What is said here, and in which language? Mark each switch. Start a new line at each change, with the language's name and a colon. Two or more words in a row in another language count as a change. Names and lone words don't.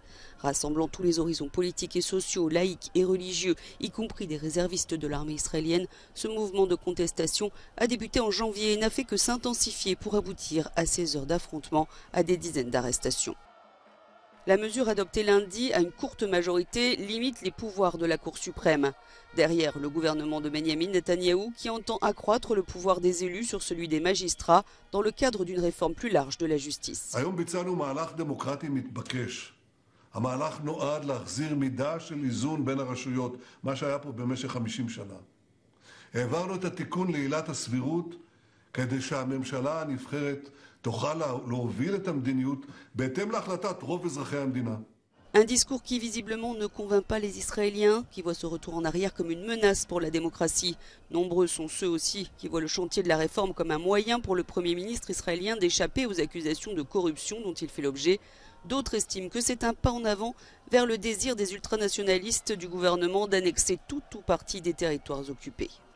French: Rassemblant tous les horizons politiques et sociaux, laïcs et religieux, y compris des réservistes de l'armée israélienne, ce mouvement de contestation a débuté en janvier et n'a fait que s'intensifier pour aboutir à ces heures d'affrontement, à des dizaines d'arrestations. La mesure adoptée lundi à une courte majorité limite les pouvoirs de la Cour suprême. Derrière le gouvernement de Benjamin Netanyahou qui entend accroître le pouvoir des élus sur celui des magistrats dans le cadre d'une réforme plus large de la justice.
Hebrew: המהלך נועד להחזיר מידה של איזון בין הרשויות, מה שהיה פה במשך 50 שנה. העברנו את התיקון לעילת הסבירות כדי שהממשלה הנבחרת תוכל להוביל את המדיניות בהתאם להחלטת רוב אזרחי המדינה.
French: Un discours qui visiblement ne convainc pas les Israéliens, qui voient ce retour en arrière comme une menace pour la démocratie. Nombreux sont ceux aussi qui voient le chantier de la réforme comme un moyen pour le Premier ministre israélien d'échapper aux accusations de corruption dont il fait l'objet. D'autres estiment que c'est un pas en avant vers le désir des ultranationalistes du gouvernement d'annexer tout ou partie des territoires occupés.